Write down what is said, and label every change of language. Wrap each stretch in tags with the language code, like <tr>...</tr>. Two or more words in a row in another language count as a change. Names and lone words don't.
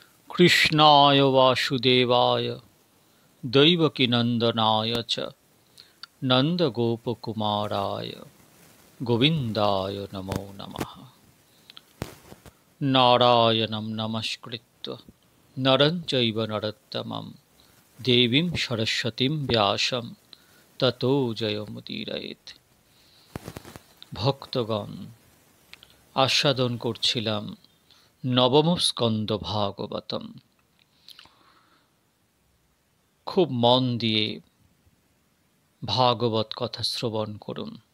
<sa>कृष्णाय वासुदेवाय दैवकीनन्दनाय च नन्दगोपकुमाराय गोविन्दाय नमो नमः। नारायणं नमस्कृत्य नरं चैव नरोत्तमं देवीं सरस्वतीं व्यासं ततो जयमुदीरयेत्।</sa> <bn>ভক্তগণ, আস্বাদন করছিলাম নবম স্কন্দ ভাগবতম। খুব মন দিয়ে ভাগবত কথা শ্রবণ করুন।</bn>